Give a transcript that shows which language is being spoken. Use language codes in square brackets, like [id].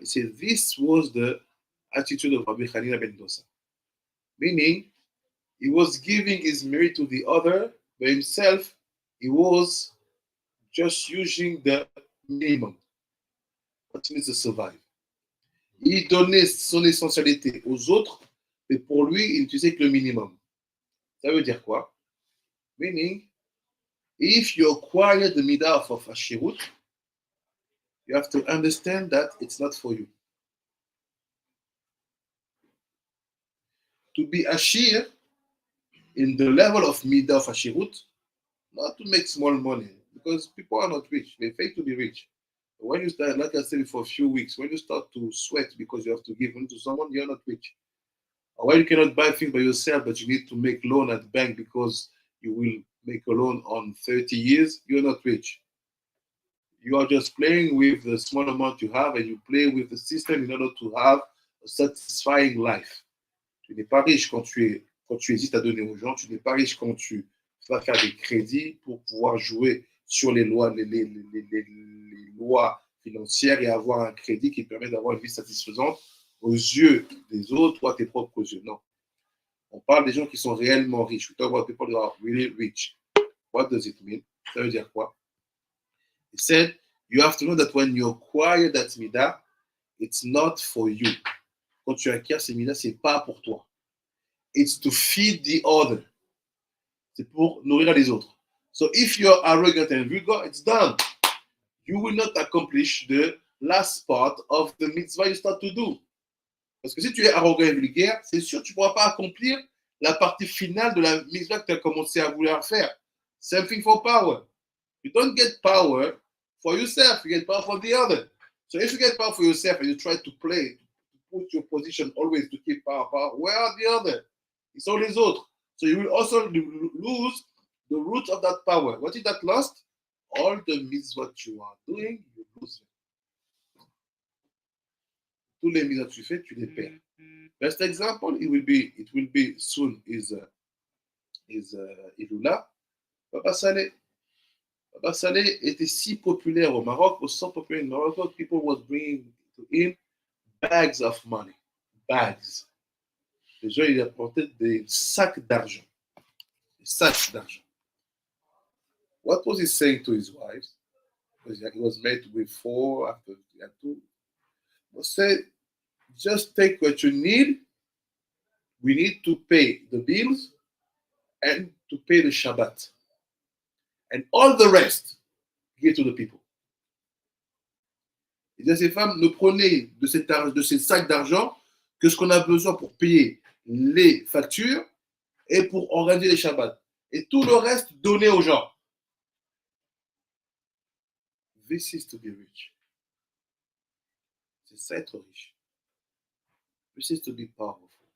[en] He said, this was the attitude of Rabbi Hanina ben Dosa. Meaning, he was giving his merit to the other, but himself, he was just using the minimum. What he needs to survive. [fr] Il donnait son essentialité aux autres, mais pour lui, il n'utilisait que le minimum. Ça veut dire quoi? [en] Meaning, if you acquire the midah of Ashirut, you have to understand that it's not for you. To be Ashir in the level of midah of Ashirut, not to make small money, because people are not rich. They fake to be rich. But when you start, like I said for a few weeks, when you start to sweat because you have to give money to someone, you're not rich. Or when you cannot buy things by yourself, but you need to make loan at the bank because you will make a loan on 30 years, you're not rich. You are just playing with the small amount you have and you play with the system in order to have a satisfying life. [fr] Tu n'es pas riche quand tu hésites à donner aux gens, tu n'es pas riche quand tu vas faire des crédits pour pouvoir jouer sur les lois, les lois financières et avoir un crédit qui permet d'avoir une vie satisfaisante aux yeux des autres ou à tes propres yeux. Non. On parle des gens qui sont réellement riches. [en] We talk about people who are really rich. What does it mean? [fr] Ça veut dire quoi? [en] He said, you have to know that when you acquire that midah, it's not for you. [fr] Quand tu acquiers ces midah, c'est pas pour toi. [en] It's to feed the other. [fr] C'est pour nourrir les autres. [en] So if you're arrogant and vulgar, it's done. You will not accomplish the last part of the mitzvah you start to do. [fr] Parce que si tu es arrogant et vulgaire, c'est sûr que tu ne pourras pas accomplir la partie finale de la mitzvah que tu as commencé à vouloir faire. [en] Same thing for power. You don't get power for yourself, you get power for the other. So if you get power for yourself and you try to play, to put your position always to keep power, where are the other? It's all [fr] les autres. [en] So you will also lose the root of that power. What is that lost? All the mitzvot you are doing, you lose them. [fr] Tous les mitzvot que tu fais, tu les perds. [en] Best example, it will be soon is Ilula. Baba Saleh [fr] était si populaire au Maroc, [en] was so popular in Morocco, people was bringing to him bags of money. Bags. [fr] Les gens, ils apportaient des sacs d'argent. Des sacs d'argent. [en] What was he saying to his wives? Because he was married with 4, after he had 2. He said, just take what you need. We need to pay the bills and to pay the Shabbat. And all the rest, give to the people. [fr] Il dit à ces femmes, ne prenez de ces sacs d'argent que ce qu'on a besoin pour payer les factures et pour organiser les Shabbats. Et tout le reste, donnez aux gens. [en] This is to be rich. [fr] C'est ça être riche. [en] This is to be powerful.